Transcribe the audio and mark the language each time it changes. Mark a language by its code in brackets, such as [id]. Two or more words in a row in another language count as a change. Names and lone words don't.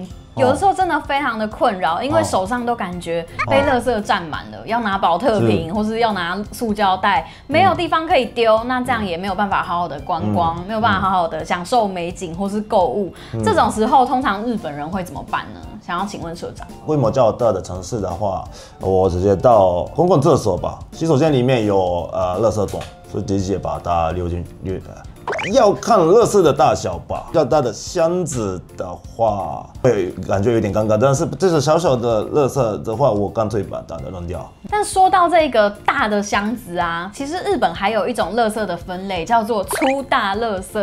[zh] 有的時候真的非常的困擾，因為手上都感覺被垃圾占滿了，要拿保特瓶或是要拿塑膠袋，沒有地方可以丟，那這樣也沒有辦法好好的觀光，沒有辦法好好的享受美景或是購物。這種時候，通常日本人會怎麼辦呢？想要請問社長，規模較大的城市的話，我直接到公共廁所吧，洗手間裡面有垃圾桶，所以直接把它丟進去。要看垃圾的大小吧，比較大的箱子的話，會感覺有點尷尬。但是這是小小的垃圾的話，我乾脆把它扔掉。但說到這個大的箱子啊，其實日本還有一種垃圾的分類，叫做粗大垃圾。